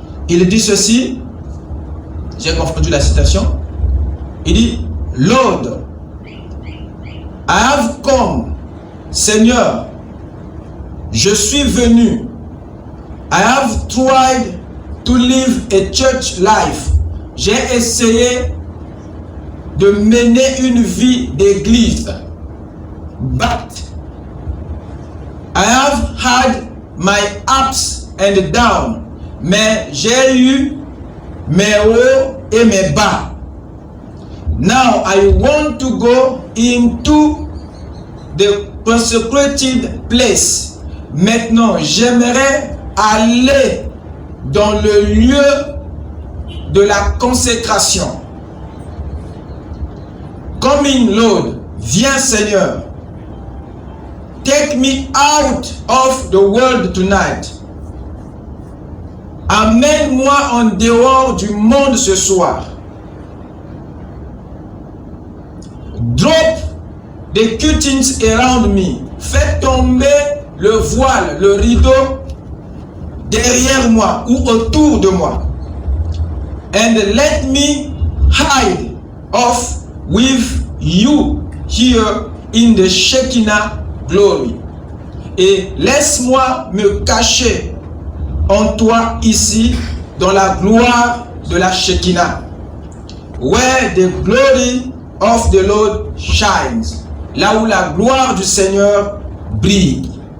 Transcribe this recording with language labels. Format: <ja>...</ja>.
<fr>il dit ceci, j'ai confondu la citation, il dit:</fr> <en>Lord, I have come,</en> <fr>Seigneur, je suis venu,</fr> <en>I have tried to live a church life,</en> <fr>j'ai essayé de mener une vie d'église,</fr> <en>but I have had my ups and downs,</en> <fr>mais j'ai eu mes hauts et mes bas.</fr> <en>Now I want to go into the consecrated place.</en> <fr>Maintenant, j'aimerais aller dans le lieu de la consécration.</fr> <en>Come in, Lord,</en> <fr>viens Seigneur.</fr> <en>Take me out of the world tonight.</en> <fr>Amène-moi en dehors du monde ce soir.</fr> <en>Drop the curtains around me.</en> <fr>Fais tomber le voile, le rideau derrière moi ou autour de moi.</fr> <en>and let me hide off with you here in the Shekinah glory.</en> <fr>Et laisse-moi me cacher en toi ici dans la gloire de la Shekinah,</fr> <en>where the glory of the Lord shines,</en> <fr>là où la gloire du Seigneur brille.</fr>